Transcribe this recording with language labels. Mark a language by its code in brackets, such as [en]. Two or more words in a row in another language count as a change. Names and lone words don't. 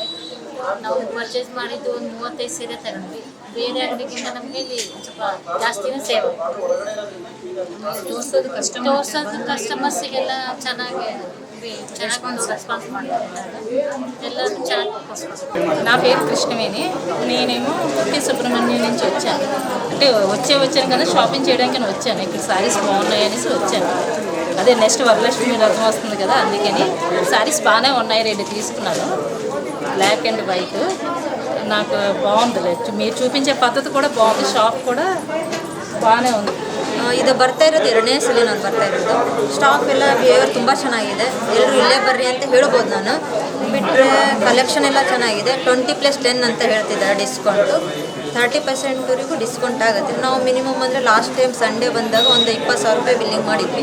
[kn] ನಾವು ಪರ್ಚೇಸ್ ಮಾಡಿದ್ದು ಒಂದು 35 ಸೀರೆ ತಗೊಂಡ್ವಿ. ಬೇರೆ ಅಂಗಡಿಗಿಂತ ನಮಗೆ ಇಲ್ಲಿ ಸ್ವಲ್ಪ ಜಾಸ್ತಿನೇ ಸೇವ್ ತೋರಿಸೋದು ಕಸ್ಟಮರ್ಸಿಗೆಲ್ಲ ಚೆನ್ನಾಗಿ రెస్పాన్స్ ಎಲ್ಲರೂ ಚೆನ್ನಾಗಿ. [te] నా పేరు కృష్ణవేణి. నేనేమో పుట్టి సుబ్రహ్మణ్యం నుంచి వచ్చాను. అంటే వచ్చాను కదా, షాపింగ్ చేయడానికి వచ్చాను. ఇక్కడ శారీస్ బాగున్నాయి అనేసి వచ్చాను. అదే నెక్స్ట్ వరలక్ష్మి రథం వస్తుంది కదా, అందుకని శారీస్ బాగానే ఉన్నాయి. 2 తీసుకున్నాను, [en] black and white. [te] నాకు బాగుంది, మీరు చూపించే పద్ధతి కూడా బాగుంది, షాప్ కూడా బాగానే ఉంది. [kn] ಇದು ಬರ್ತಾ ಇರೋದು 2ನೇ ಸಲ ನಾನು ಬರ್ತಾ ಇರೋದು. ಸ್ಟಾಕ್ ಎಲ್ಲ ಬಿಹೇವಿಯರ್ ತುಂಬ ಚೆನ್ನಾಗಿದೆ. ಎಲ್ಲರೂ ಇಲ್ಲೇ ಬರ್ರಿ ಅಂತ ಹೇಳ್ಬೋದು. ನಾನು ಬಿಟ್ಟರೆ ಕಲೆಕ್ಷನ್ ಎಲ್ಲ ಚೆನ್ನಾಗಿದೆ. 20+10 ಅಂತ ಹೇಳ್ತಿದ್ದಾರೆ ಡಿಸ್ಕೌಂಟು. 30%ವರೆಗೂ ಡಿಸ್ಕೌಂಟ್ ಆಗುತ್ತೆ. ನಾವು ಮಿನಿಮಮ್ ಅಂದರೆ [en] last time Sunday [kn] ಬಂದಾಗ ಒಂದು 20,000 ರೂಪಾಯಿ ಬಿಲ್ಲಿಂಗ್ ಮಾಡಿದ್ವಿ.